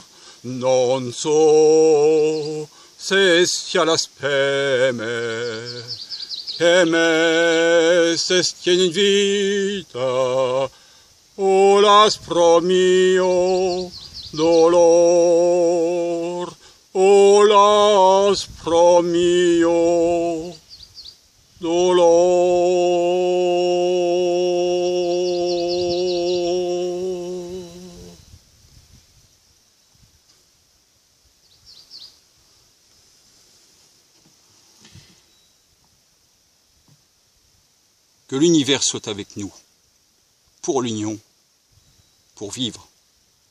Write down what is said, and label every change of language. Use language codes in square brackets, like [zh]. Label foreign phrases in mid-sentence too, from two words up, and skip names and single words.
[it] Non so se sia la speme che me sostiene in vita, o l'aspro mio dolor, o l'aspro mio dolor. [fr] Que l'univers soit avec nous, pour l'union, pour vivre ensemble.